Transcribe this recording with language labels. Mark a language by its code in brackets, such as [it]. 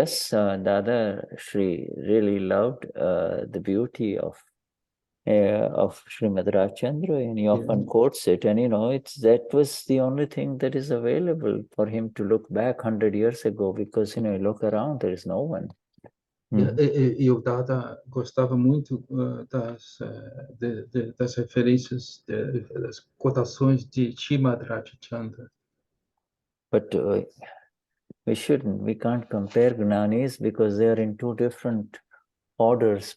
[en] Dada Shri really loved the beauty of Srimad Rajchandra, and he often quotes it, and that was the only thing that is available for him to look back 100 years ago, because you look around, there is no one. [pt] E o Dada gostava muito das referências, das cotações de Srimad Rajchandra. [en] But we can't compare Gnanis because they are in two different orders.